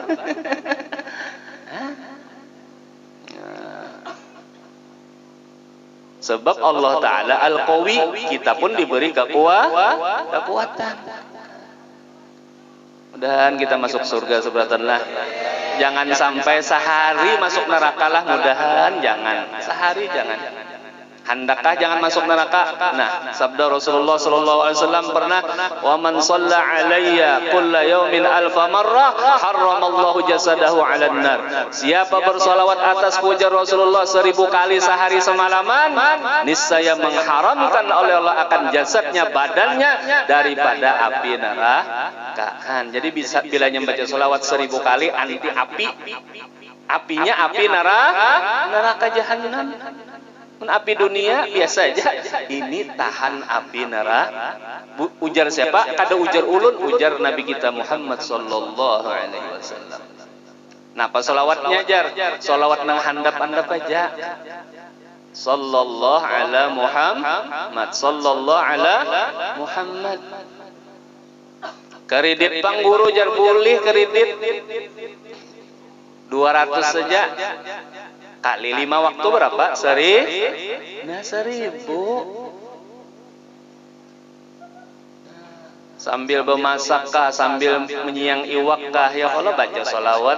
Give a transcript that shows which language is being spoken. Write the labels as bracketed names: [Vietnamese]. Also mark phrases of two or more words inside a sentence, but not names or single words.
[Indonesian] Sebab Allah Ta'ala Al-Qawi, kita pun diberi kekuatan. [Banjar] Mudahan kita masuk surga seberatanlah. Jangan sampai sehari masuk neraka lah, mudahan jangan. Sehari jangan. Handakah jangan masuk neraka? [Arabic] Nah, [Indonesian] sabda Rasulullah [Arabic] صلى الله عليه وسلم pernah, "ومن صلى علي كل يوم ألف مرة حرم الله جسده على النار." [Indonesian] Siapa bersolawat atas ujar Rasulullah 1000 kali sehari semalaman, niscaya mengharamkan oleh Allah akan jasadnya, badannya daripada api neraka. [Banjar] Jadi bisa bilanya membaca solawat 1000 kali anti api. [Indonesian] Apinya api neraka jahanam. Api dunia biasa aja, ini tahan api neraka. [Banjar] Ujar siapa? Kada ujar ulun, ujar Nabi kita Muhammad [Arabic] صلى الله عليه وسلم. [Banjar] Napa solawatnya jar? Solawat nang handap-handap aja. [Arabic] صلى الله على محمد، صلى الله على محمد. [Banjar] Kredit pangguru jar boleh kredit 200 saja. [Indonesian] Kali 5 waktu berapa? 1000. Nah, 1000. [Banjar] Sambil bermasakkah, sambil menyiang iwakkah, [Arabic] يا الله [Banjar] baca sholawat.